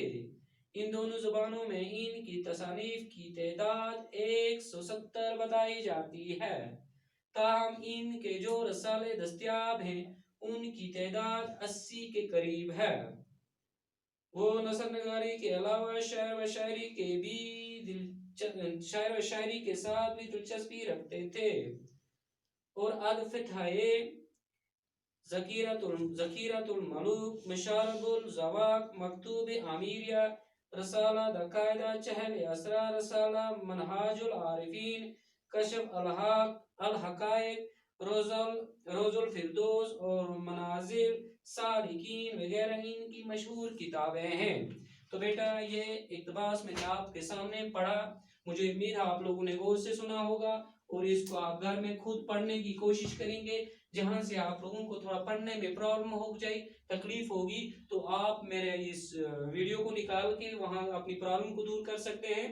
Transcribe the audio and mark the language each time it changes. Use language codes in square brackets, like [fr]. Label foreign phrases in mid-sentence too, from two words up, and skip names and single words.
[ur] ان دونوں زبانوں میں ان کی تصانیف کی تعداد 170 بتائی جاتی ہے، تاہم ان کے جو رسالے دستیاب ہیں ان کی تعداد 80 کے قریب ہے. وہ نثر نگاری کے علاوہ شاعر و شاعری کے ساتھ بھی دلچسپی رکھتے تھے اور الفتحائے ذخیرۃ الملوک، مشارب الذواق، مکتوب امیریہ، رسالہ دکایدہ چہل اسرا، رسالہ منہاج العارفین، کشف الحقائق، روض الفردوس اور منازل سالکین وغیرہ ان کی مشہور کتابیں ہیں. تو بیٹا یہ اقتباس میں نے آپ کے سامنے پڑھا، مجھے امید ہے آپ لوگوں نے غور سے سنا ہوگا اور اس کو آپ گھر میں خود پڑھنے کی کوشش کریں گے. جہاں سے آپ لوگوں کو تھوڑا پڑھنے میں پرابلم ہو جائے، تکلیف ہوگی، تو آپ میرے اس ویڈیو کو نکال کے وہاں اپنی پرابلم کو دور کر سکتے ہیں.